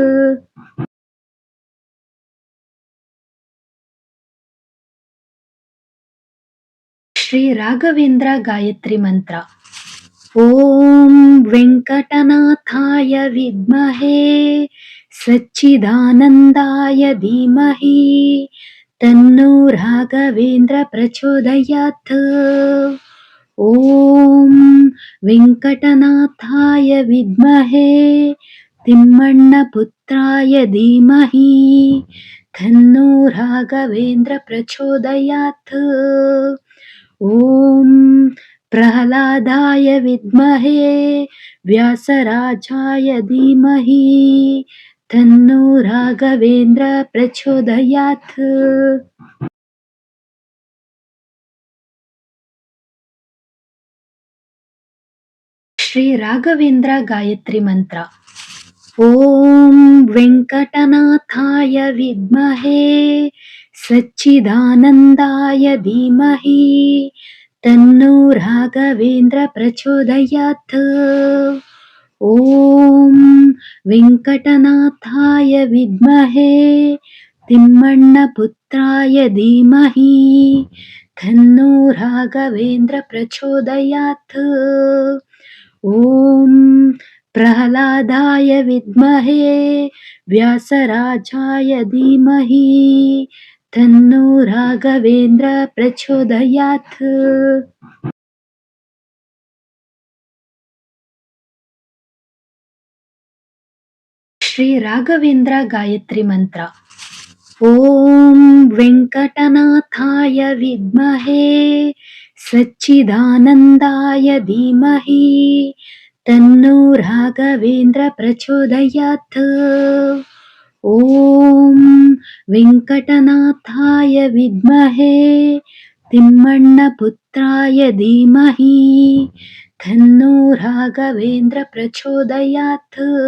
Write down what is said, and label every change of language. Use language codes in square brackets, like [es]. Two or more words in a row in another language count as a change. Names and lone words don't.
[kn] ಶ್ರೀ ರಾಘವೇಂದ್ರ ಗಾಯತ್ರಿ ಮಂತ್ರ. [sa] ಓಂ ವೆಂಕಟನಾಥಾಯ ವಿದ್ಮಹೇ ಸಚ್ಚಿದಾನಂದಾಯ ಧೀಮಹಿ ತನ್ನೋ ರಾಘವೇಂದ್ರ ಪ್ರಚೋದಯಾತ್. ॐ वेङ्कटनाथाय विद्महे तिम्मण्णपुत्राय धीमहि तन्नो राघवेन्द्र प्रचोदयात्। ॐ प्रह्लादाय विद्महे व्यासराजाय धीमहि तन्नो राघवेन्द्र प्रचोदयात्। [kn] ಶ್ರೀ ರಾಘವೇಂದ್ರ ಗಾಯತ್ರಿ ಮಂತ್ರ. [sa] ಓಂ ವೆಂಕಟನಾಥಾಯ ವಿದ್ಮಹೇ ಸಚ್ಚಿದಾನಂದಾಯ ಧೀಮಹಿ ತನ್ನೋ ರಾಘವೇಂದ್ರ ಪ್ರಚೋದಯಾತ್. ಓಂ ವೆಂಕಟನಾಥಾಯ ವಿದ್ಮಹೇ ತಿಮ್ಮಣ್ಣಪುತ್ರಾಯ ಧೀಮಹಿ ತನ್ನೋ ರಾಘವೇಂದ್ರ ಪ್ರಚೋದಯಾತ್. ॐ प्रह्लादाय विद्महे व्यासराजाय धीमहि तन्नो राघवेन्द्र प्रचोदयात्. [kn] ಶ್ರೀ ರಾಘವೇಂದ್ರ ಗಾಯತ್ರಿ ಮಂತ್ರ. [sa] ಓಂ ವೆಂಕಟನಾಥಾಯ ವಿದ್ಮಹೇ ಸಚ್ಚಿದಾನಂದಾಯ ಧೀಮಹಿ ತನ್ನೋ ರಾಘವೇಂದ್ರ ಪ್ರಚೋದಯಾತ್. ಓಂ ವೆಂಕಟನಾಥಾಯ ವಿದ್ಮಹೇ ತಿಮ್ಮಣ್ಣಪುತ್ರಾಯ ಧೀಮಹಿ ತನ್ನೋ ರಾಘವೇಂದ್ರ ಪ್ರಚೋದಯಾತ್.